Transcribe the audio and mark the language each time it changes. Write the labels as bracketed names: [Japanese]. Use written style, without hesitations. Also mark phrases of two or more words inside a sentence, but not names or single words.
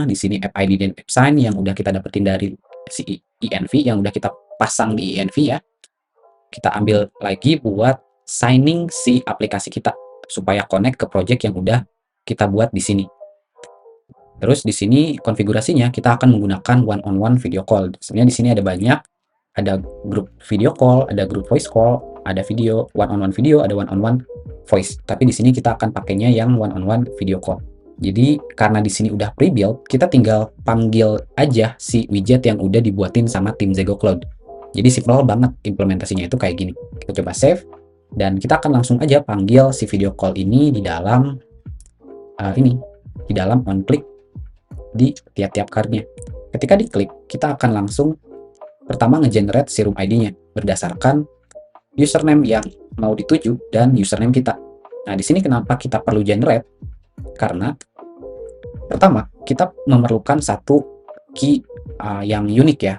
[Indonesian] Di sini [English] app ID [Indonesian] dan [English] app sign [Indonesian] yang udah kita dapetin dari si env, yang udah kita pasang di env ya. Kita ambil lagi buat signing si aplikasi kita supaya connect ke project yang udah kita buat di sini. Terus di sini konfigurasinya kita akan menggunakan [English] one-on-one video call. [Indonesian] Sebenarnya di sini ada banyak, ada grup [English] video call, [Indonesian] ada grup [English] voice call, [Indonesian] ada video [English] one-on-one video, [Indonesian] ada [English] one-on-one voice. [Indonesian] Tapi di sini kita akan pakainya yang [English] one-on-one video call. [Indonesian] Jadi karena di sini udah pre-built, kita tinggal panggil aja si widget yang udah dibuatin sama tim Zego Cloud. Jadi simple banget implementasinya itu kayak gini. Kita coba save dan kita akan langsung aja panggil si [English] video call [Indonesian] ini di dalam di dalam [English] on click [Indonesian] di tiap-tiap cardnya. Ketika diklik, kita akan langsung pertama nge-generate si [English] room ID- [Indonesian] nya berdasarkan username yang mau dituju dan username kita. Nah, di sini kenapa kita perlu generate? Karena pertama, kita memerlukan satu key yang unik ya.